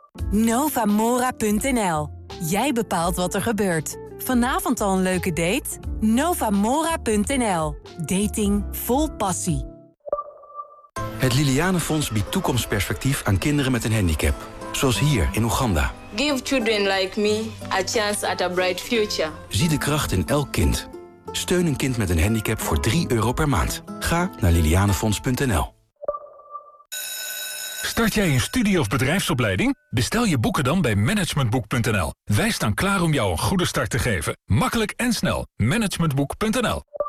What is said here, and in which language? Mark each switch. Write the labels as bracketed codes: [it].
[nl] Novamora.nl. Jij bepaalt wat er gebeurt. Vanavond al een leuke date? Novamora.nl. Dating vol passie. Het Liliane Fonds biedt toekomstperspectief aan kinderen met een handicap. Zoals hier in Oeganda. [en] Give children like me a chance at a bright future. [nl] Zie de kracht in elk kind. Steun een kind met een handicap voor 3 euro per maand. Ga naar lilianefonds.nl. Start jij een studie- of bedrijfsopleiding? Bestel je boeken dan bij managementboek.nl. Wij staan klaar om jou een goede start te geven. Makkelijk en snel. Managementboek.nl.